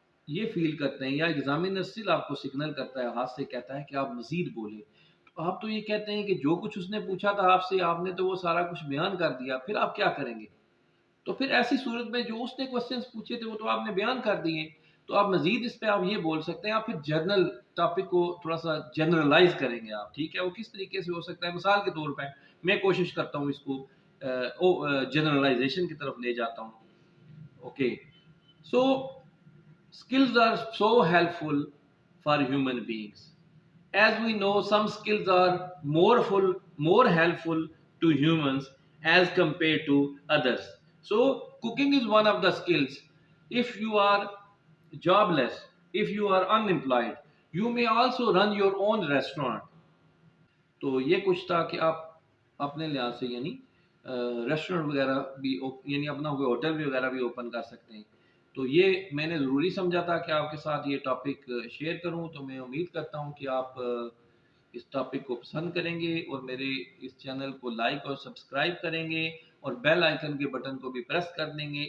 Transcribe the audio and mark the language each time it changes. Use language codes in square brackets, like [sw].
[ur] یہ فیل کرتے ہیں یا ایگزامینر اسٹل آپ کو سگنل کرتا ہے ہاتھ سے کہتا ہے کہ آپ مزید بولیں، تو آپ تو یہ کہتے ہیں کہ جو کچھ اس نے پوچھا تھا آپ سے آپ نے تو وہ سارا کچھ بیان کر دیا، پھر آپ کیا کریں گے؟ تو پھر ایسی صورت میں جو اس نے کوسچنس پوچھے تھے وہ تو آپ نے بیان کر دیے، تو آپ مزید اس پہ آپ یہ بول سکتے ہیں، آپ پھر جرنل ٹاپک کو تھوڑا سا جنرلائز کریں گے آپ، ٹھیک ہے؟ وہ کس طریقے سے ہو سکتا ہے؟ مثال کے طور پہ میں کوشش کرتا ہوں اس کو جنرلائزیشن کی طرف لے جاتا ہوں. [en] Okay, so skills are so helpful for human beings. As we know, some skills are more helpful to humans as compared to others. So, cooking is one of the skills. If you are jobless, if you are unemployed, you may also run your own restaurant. [ur] تو یہ کچھ تھا کہ آپ اپنے لحاظ سے یعنی ریسٹورینٹ وغیرہ بھی یعنی اپنا کوئی ہوٹل بھی وغیرہ بھی اوپن کر سکتے ہیں. تو یہ میں نے ضروری سمجھا تھا کہ آپ کے ساتھ یہ ٹاپک شیئر کروں. تو میں امید کرتا ہوں کہ آپ اس ٹاپک کو پسند کریں گے اور میرے اس چینل کو لائک اور سبسکرائب کریں گے اور بیل آئیکن کے بٹن کو بھی پریس کر دیں گے.